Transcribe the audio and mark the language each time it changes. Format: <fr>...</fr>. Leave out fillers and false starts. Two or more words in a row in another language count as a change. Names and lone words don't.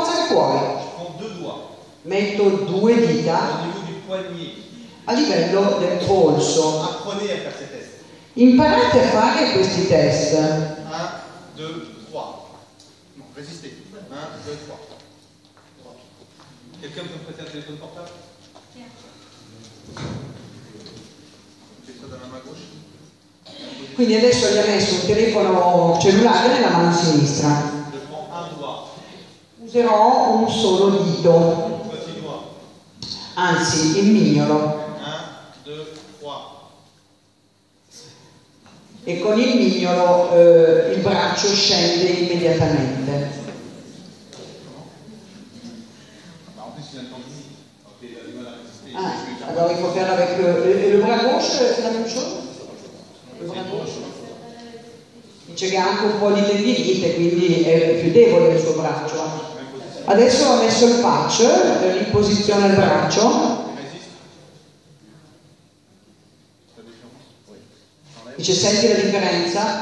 <it>fuori. Metto 2 dita a livello del polso. Imparate a fare questi test.</it> <fr>1, 2, 3. Non, résistez. 1, 2, 3. Quelqu'un peut me prêter un téléphone portable?</fr> <it>Quindi adesso gli ha messo un telefono cellulare nella mano sinistra. Userò un solo dito, anzi il mignolo. E con il mignolo il braccio scende immediatamente.</it> <fr>Alors il faut faire avec le bras gauche, c'est la même chose? Le bras gauche.</fr> <it>Dice che ha anche un po' di tendinite, quindi è più debole il suo braccio. Adesso ha messo il patch, riposiziona il braccio. Dice senti la differenza?</it>